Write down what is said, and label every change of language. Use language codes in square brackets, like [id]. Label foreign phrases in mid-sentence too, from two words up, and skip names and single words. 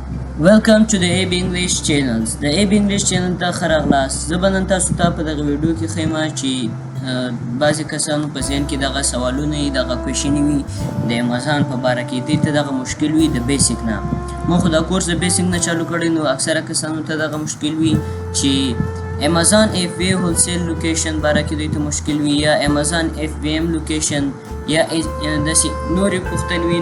[en] Welcome to the AB English channels. [ps] د AB English channel ته ښه راغلاست. زه به نن تاسو ته په دغه ویډیو کې ښیم چې بعضې کسانو په ذهن کې دغه سوالونه وي، دغه کوېشنې وي د امازان په باره کې. دې ته دغه مشکل وي د بیسیک نه. ما خو دا کورس د بیسیک نه چالو کړی، نو اکثره کسانو ته دغه مشکل وي چې [en] Amazon FB wholesale location [ps] باره کې دوی ته مشکل وي، یا [en] Amazon FBM location, [ps] یا داسې نورې پوښتنې وي.